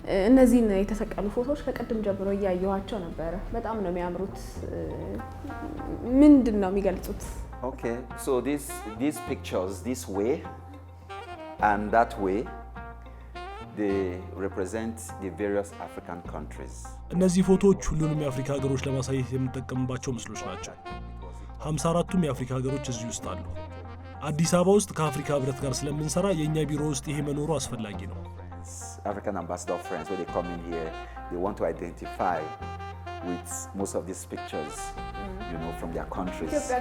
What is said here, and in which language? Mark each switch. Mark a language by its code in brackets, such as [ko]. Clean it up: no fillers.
[am] እነዚህን የተሰቀሉ ፎቶዎች ከቀድም ጀምሮ እያየኋቸው ነበረ። በጣም ነው የሚያምሩት። ምንድን ነው የሚገልጹት? [en] Okay, so these pictures this way and that way they represent the various African countries. [am] እነዚህ ፎቶዎች ሁሉንም የአፍሪካ ሀገሮች ለማሳየት የምንጠቀምባቸው ምስሎች ናቸው። 54ቱም የአፍሪካ ሀገሮች እዚህ ውስጥ አሉ። አዲስ አበባ ውስጥ ከአፍሪካ ህብረት ጋር ስለምንሰራ የኛ ቢሮ ውስጥ ይሄ መኖሩ አስፈላጊ ነው። [en] African ambassador friends, when they come in here, they want to identify with most of these pictures, from their countries.